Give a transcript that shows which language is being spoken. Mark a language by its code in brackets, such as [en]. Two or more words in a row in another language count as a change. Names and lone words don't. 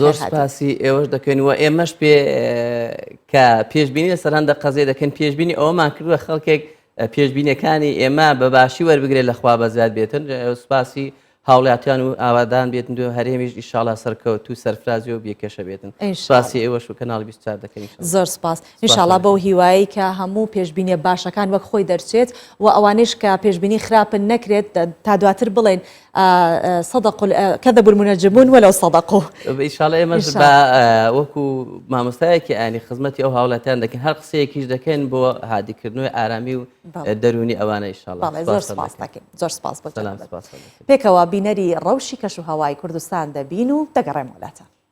[ckb] زۆر سپاسی ئێوەش دەکەین و ئێمەش پێ کە پێشبینی لەسەر هەندە قەزێ دەکەن پێشبینی ئەوەمان کردووە خەڵکێک پێشبینەکانی ئێمە بەباشی وەربگرێت لەخوا بەزیاد بێتن سپاسی هاوڵاتیان و ئاوادان بێتن و هەرێمیش ئیشاڵا سەرکەوت و سەرفرازی و بێکێشە بێتن سپاسی ئێوەش و کەناڵی 24 دەکەین زۆر سپاس ئینشاڵا بەو هیوایی کە هەموو پێشبینی باشەکان وەک خۆی دەرچێت و ئەوانش کە پێشبینی خراپن نەکرێت تا دواتر بڵێن [ar] كذبوا المنجمون ولو صدقوا [ckb] ئیشاڵا ئێمەش بە وەکو مامۆستایەکی ئاینی خزمەتی ئەو هاوڵاتیان دەکەن هەر قسەیەکیش دەکەن بۆ هادیکردنەوەی ئارامی و دەرونی ئەوانە ئیشاڵا زۆر سپاس دەکەین زۆر سپاس پێکەوە بینەری ڕەوشی کەش و هەوای کوردستان دەبین و دەگەڕێم وڵاتە.